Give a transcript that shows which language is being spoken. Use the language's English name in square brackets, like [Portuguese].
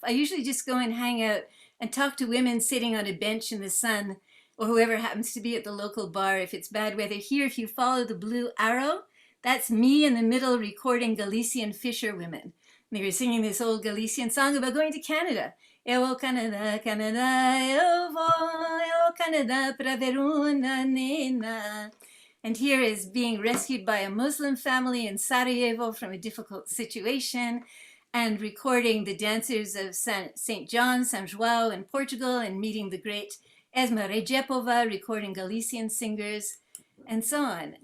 [English] I usually just go and hang out and talk to women sitting on a bench in the sun, or whoever happens to be at the local bar if it's bad weather. Here, if you follow the blue arrow, that's me in the middle recording Galician fisherwomen. And they were singing this old Galician song about going to Canada. [Galician] Eu vou Canadá, Canadá, eu vou Canadá para ver uma nena. [English] And here is being rescued by a Muslim family in Sarajevo from a difficult situation, and recording the dancers of St. John, São João in Portugal, and meeting the great Esma Rejepova, recording Galician singers, and so on.